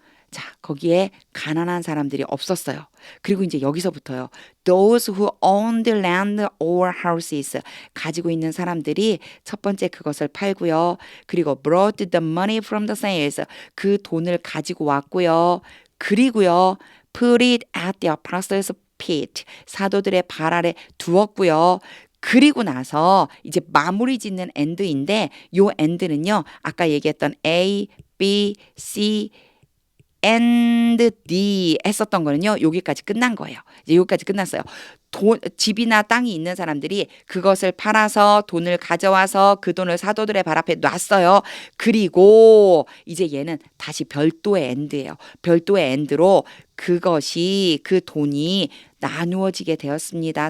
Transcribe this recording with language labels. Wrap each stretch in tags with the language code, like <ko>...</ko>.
<ko>자, 거기에 가난한 사람들이 없었어요. 그리고 이제 여기서부터요.</ko> <en>Those who owned land or houses</en> <ko>가지고 있는 사람들이 첫 번째 그것을 팔고요. 그리고</ko> <en>brought the money from the sales</en> <ko>그 돈을 가지고 왔고요. 그리고요.</ko> <en>put it at the apostles' feet</en> <ko>사도들의 발 아래 두었고요. 그리고 나서 이제 마무리 짓는 end인데 요 end는요. 아까 얘기했던 A, B, C, and D 했었던 거는요. 여기까지 끝난 거예요. 이제 여기까지 끝났어요. 집이나 땅이 있는 사람들이 그것을 팔아서 돈을 가져와서 그 돈을 사도들의 발 앞에 놨어요. 그리고 이제 얘는 다시 별도의 end예요. 별도의 end로 그것이 그 돈이 나누어지게 되었습니다.</ko>